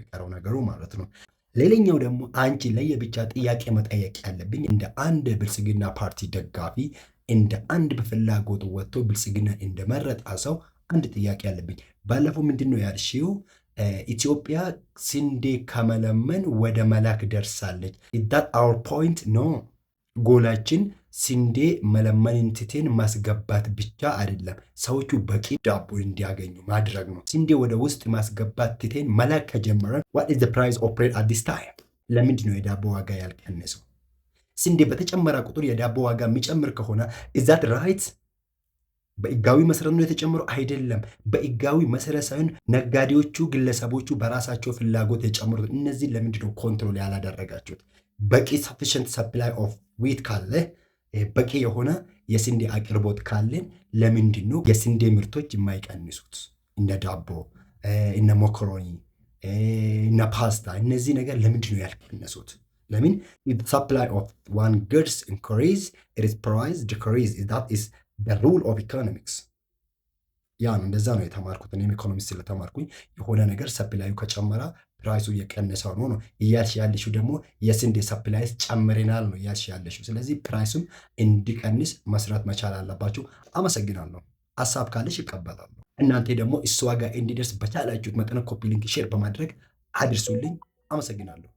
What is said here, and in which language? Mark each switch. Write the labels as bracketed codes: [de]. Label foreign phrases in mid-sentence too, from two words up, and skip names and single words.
[am] የሚቀረው ነገሩ ማለት ነው ሌላኛው ደግሞ አንቺ ለየብቻ ጥያቄ መጠየቅ ያለብኝ እንደ አንድ ብልጽግና ፓርቲ ደጋፊ እንደ አንድ በፍላጎት ወጥቶ ብልጽግና እንደመረጣ ሰው አንድ ጥያቄ ያለብኝ ባለፈው ምንድነው ያልሽው ኢትዮጵያ ስንዴ ከመለመን ወደ መላክ ደርሳለች [en] is that our point [am] no ጎላችን ስንዴ መለመንን ትተን ማስገባት ብቻ አይደለም ሰዎቹ በቂ ዳቦ እንዲያገኙ ማድረግ ነው ስንዴ ወደ ውስጥ ማስገባት ትተን መላክ ከጀመረን [en] what is the price of bread at this time [am] ለምንድነው የዳቦ ዋጋ ያልቀነሰው ስንዴ በተጨመረ ቁጥር የዳቦ ዋጋ የሚጨምር ከሆነ [en] is that [am] right በኢጋዊ መሰረት ነው የተጨመረው አይደለም በኢጋዊ መሰረት ሳይሆን ነጋዴዎቹ ግለሰቦቹ በራሳቸው ፍላጎት የጨመሩት እነዚህ ለምንድነው ኮንትሮል ያላደረጋችሁት በቂ [en] sufficient supply of wheat [am] ካለ በቂ የሆነ የስንዴ አቅርቦት ካለን ለምንድነው የስንዴ ምርቶች የማይቀንሱት እንደ ዳቦ እነ ሞኮሮኒ እነ ፓስታ እነዚህ ነገር ለምንድነው ያልቀነሱት ለምን [en] if supply of one goods increase it is price decrease that is the rule of economics [am] ያ ነው እንደዛ ነው የተማርኩት እኔም ኢኮኖሚክስ ስለተማርኩኝ የሆነ ነገር ሰፕላዩ ከጨመረ ፕራይሱ እየቀነሰው ነው እያልሽ ያለሽው ደግሞ የስንዴ ሰፕላይስ ጨምረናል ነው እያልሽ ያለሽው ስለዚህ ፕራይሱም እንዲቀንስ መስራት መቻል አለባችሁ አመሰግናለሁ ሐሳብ ካለሽ ይቀበላሉ እናንተ ደግሞ እሱ ዋጋ እንዲደርስ በቻላችሁት መጠን [en] copy link share [am] በማድረግ አድርሱልኝ አመሰግናለሁ